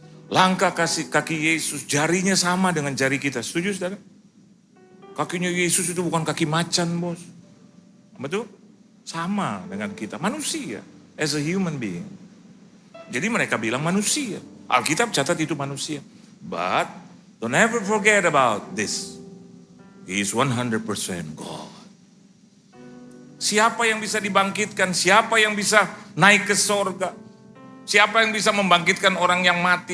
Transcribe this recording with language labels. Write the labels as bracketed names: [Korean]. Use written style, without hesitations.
[Indonesian] Langkah kaki Yesus, jarinya sama dengan jari kita. Setuju saudara? Kakinya Yesus itu bukan kaki macan bos. Betul? Sama dengan kita, manusia. [English] As a human being. [Indonesian] Jadi mereka bilang manusia. Alkitab catat itu manusia. [English] But don't ever forget about this. He is 100% God. [Indonesian] Siapa yang bisa dibangkitkan? Siapa yang bisa naik ke sorga? Siapa yang bisa membangkitkan orang yang mati?